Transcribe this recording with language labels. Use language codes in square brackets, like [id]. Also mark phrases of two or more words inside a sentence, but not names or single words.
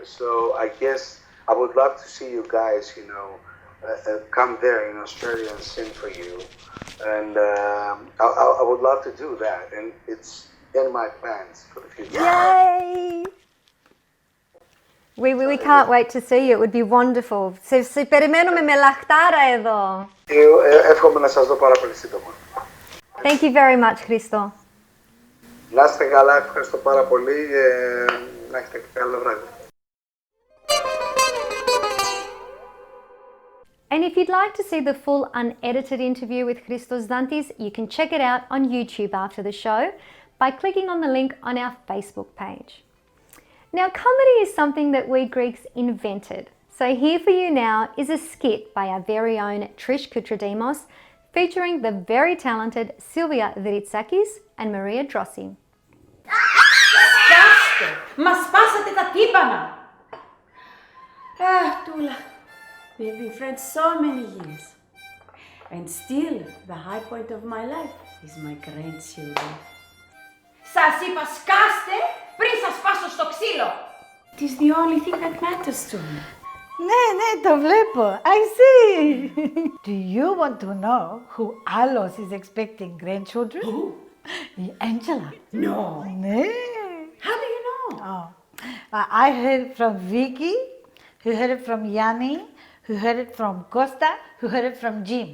[en] So I guess I would love to see you guys, come there in Australia and sing for you. And I would love to do that. And it's in my plans for the future. Yay! We can't wait to see you. It would be wonderful. [el] Σε περιμένουμε με λαχτάρα εδώ. Εύχομαι να σας δω πάρα πολύ σύντομα. [en] Thank you very much, Christo. [el] Να είστε καλά, ευχαριστώ πάρα πολύ και να έχετε καλό βράδυ. [en] And if you'd like to see the full unedited interview with Christos Dantis, you can check it out on YouTube after the show by clicking on the link on our Facebook page. Now, comedy is something that we Greeks invented. So here for you now is a skit by our very own Trish Kutradimos, featuring the very talented Silvia Dritsackis and Maria Drossi. [el] Σκάστε! Μας σπάσατε τα τύμπανα! [en] Tula, we've been friends so many years. And still, the high point of my life is my grandchildren. [el] Σας είπα σκάστε πριν σας σπάσω στο ξύλο! [en] It is the only thing that matters to me. [el] Ναι, το βλέπω. [en] I see. Do you want to know who Alos is expecting grandchildren? Who? Angela. No. [el] Ναι. [en] How do you know? Oh. I heard it from Vicky, who heard it from Yanni, who heard it from Costa, who heard it from Jim.